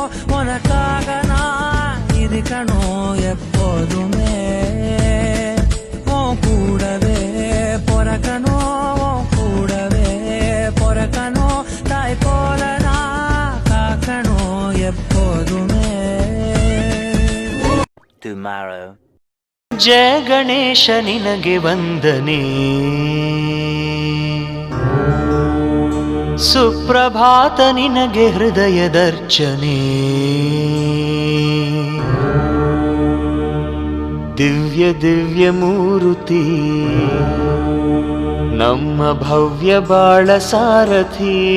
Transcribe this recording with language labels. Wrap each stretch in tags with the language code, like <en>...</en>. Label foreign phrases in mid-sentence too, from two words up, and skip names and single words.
<ta>உனக்காக நான் இருக்கணும் எப்போதுமே. உன் கூடவே பொறக்கணும், கூடவே பொறக்கணும். தாய் போல நான் காக்கணும் எப்போதுமே.</ta> <en>Tomorrow.</en> <kn>ಜಯ ಗಣೇಶ ನಿನಗೆ ವಂದನೆ, ಸುಪ್ರಭಾತ ನಿನಗೆ ಹೃದಯದರ್ಚನೆ. ದಿವ್ಯ ದಿವ್ಯ ಮೂರುತಿ ನಮ್ಮ ಭವ್ಯ ಬಾಳ ಸಾರಥಿ.</kn>